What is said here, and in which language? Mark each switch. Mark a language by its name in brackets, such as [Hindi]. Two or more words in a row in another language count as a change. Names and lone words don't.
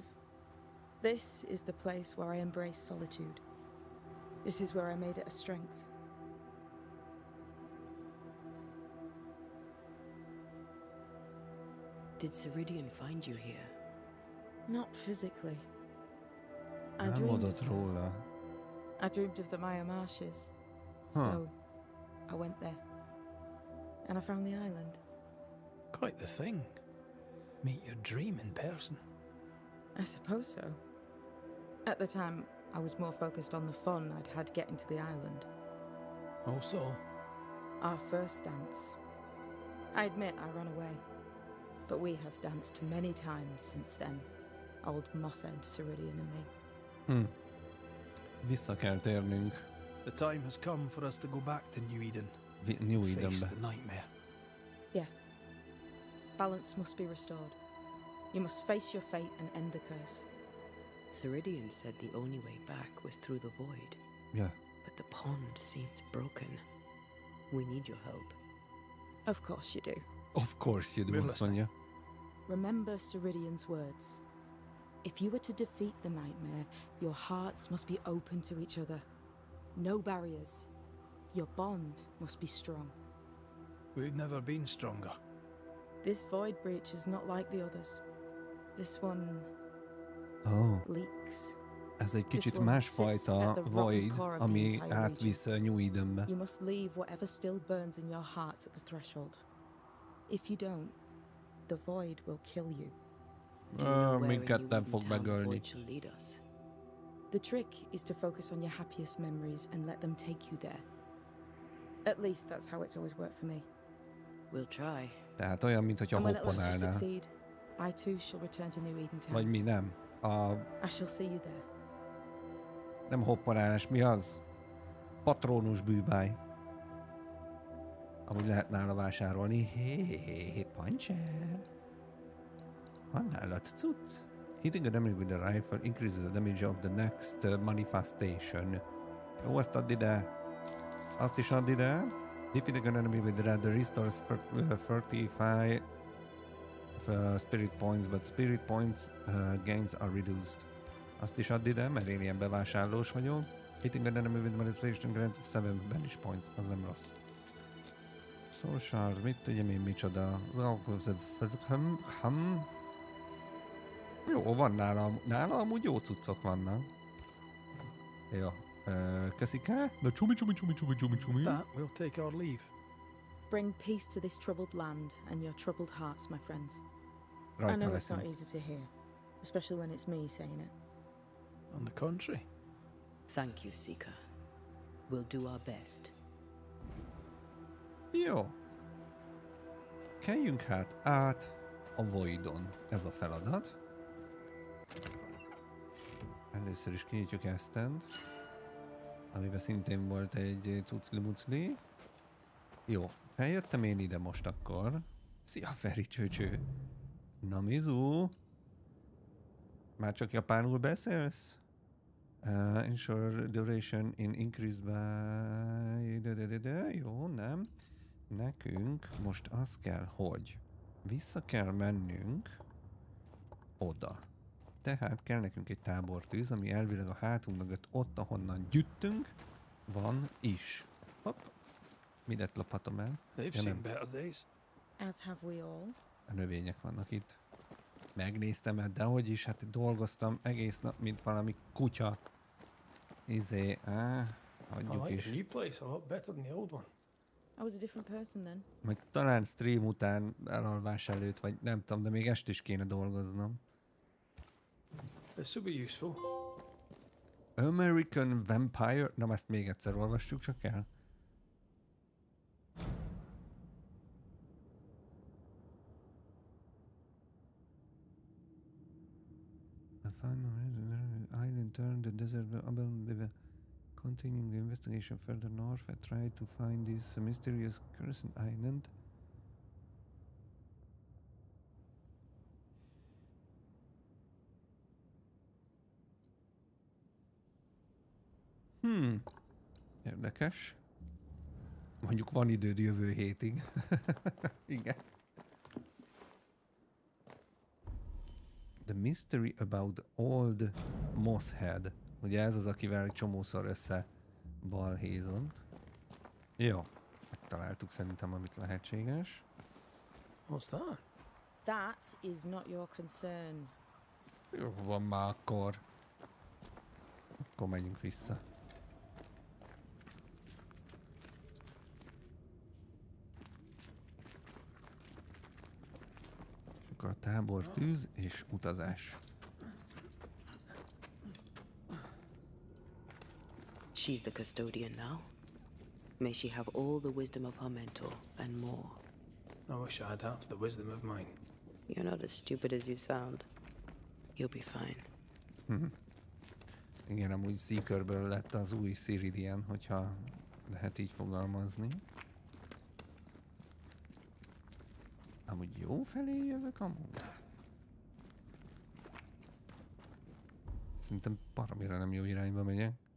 [English] This is the place where I embraced solitude. This is where I made it a strength. Did Ceridian find you here? Not physically. [Hungarian] Álmodott róla. [English] I dreamed of the Maya marshes. So I went there. And I found the island. Quite the thing. Meet your dream in person. I suppose so. At the time, I was more focused on the fun I'd had getting to the island. Also? Our first dance. I admit I ran away. But we have danced many times since then. Old Mosshead, Ceridian and me. [Hungarian] Vissza kell térnünk. [English] The time has come for us to go back to New Eden. New Face [Hungarian] Edenbe. [English] the nightmare. Yes. Balance must be restored. You must face your fate and end the curse. Ceridian said the only way back was through the void. Yeah. But the pond seemed broken. We need your help. Of course you do. Of course you do, [Hungarian] azt mondja. [English] Remember Ceridian's words. If you were to defeat the nightmare, your hearts must be open to each other. No barriers. Your bond must be strong. We've never been stronger. This void breach is not like the others. This one... leaks. [Hungarian] Ez egy kicsit másfajta void, ami átvisz New Edenbe. [English] You must leave whatever still burns in your hearts at the threshold. If you don't, the void will kill you. [Hungarian] Minket nem fog megölni. [English] The trick is to focus on your happiest memories and let them take you there. At least that's how it's always worked for me. We'll try. [Hungarian] Tehát olyan, mint hogyha hoppanálnál. [English] I too shall return to New Eden Town. [Hungarian] Vagy mi nem? [English] I shall see you there. [Hungarian] Nem hoppanálás, mi az? Patronus bűbáj. Amúgy lehet nála vásárolni. Hé, pancser. Van nálad cucc? [English] Hitting a enemy with a rifle increases the damage of the next manifestation. [Hungarian] Jó, ezt add ide. Azt is add ide. [English] Defeating an enemy with red restores 35 spirit points, but spirit points gains are reduced. [Hungarian] Azt is add ide, mert én ilyen bevásárlós vagyok. [English] Hitting an enemy with manifestation grants 7 banish points. [Hungarian] Az nem rossz. Social, mit tudjam én micsoda? Jó, van nála amúgy jó cuccok vannak. Jó. Köszike? De csumi. [English] That we'll take our leave. Bring peace to this troubled land and your troubled hearts, my friends. [Hungarian] Rajta [English] I know [Hungarian] leszünk. [English] it's not easy to hear, especially when it's me saying it. On the contrary. Thank you, Seeker. We'll do our best. [Hungarian] Jó. Keljünk hát át a Voidon. Ez a feladat. Először is kinyitjuk ezt-ent, amiben szintén volt egy cucli-mucli. Jó, feljöttem én ide most akkor. Szia, Feri csőcső! Na, Mizu! Már csak japánul beszélsz? [English] Ensure duration in increased by... [Hungarian] Jó, nem. Nekünk most az kell, hogy vissza kell mennünk oda. Tehát kell nekünk egy tábortűz, ami elvileg a hátunk mögött ott, ahonnan gyűjtünk, van is. Hopp. Mindet lophatom el. [English] They've seen better days. As have we all. [Hungarian] A növények vannak itt. Megnéztem, hát dehogy is, hát dolgoztam egész nap, mint valami kutya. Hagyjuk is. [English] The new place a lot better than the old one. I was a different person then. [Hungarian] Majd talán stream után, elalvás előtt, vagy nem tudom, de még est is kéne dolgoznom. [English] This will be useful. American Vampire... [Hungarian] Na, ezt még egyszer olvassuk csak el. [English] Island turned the desert abandoned. Continuing the investigation further north, I tried to find this mysterious Crescent Island. [Hungarian] Érdekes. Mondjuk van időd jövő hétig. Igen. [English] The mystery about old Mosshead. [Hungarian] Ugye ez az, akivel egy csomószor össze balhézont. Jó. Megtaláltuk szerintem, amit lehetséges. [English] What's that? That is not your concern. [Hungarian] Jó, van már akkor. Akkor menjünk vissza. És akkor a tábor, tűz és utazás. [English] She's the custodian now. May she have all the wisdom of her mentor and more. I wish I had half the wisdom of mine. You're not as stupid as you sound. You'll be fine. [Hungarian] Igen, amúgy Seekerből lett az új Ciridian, hogyha lehet így fogalmazni. Amúgy jó felé jövök amúgy? Szerintem baromira nem jó irányba megyek.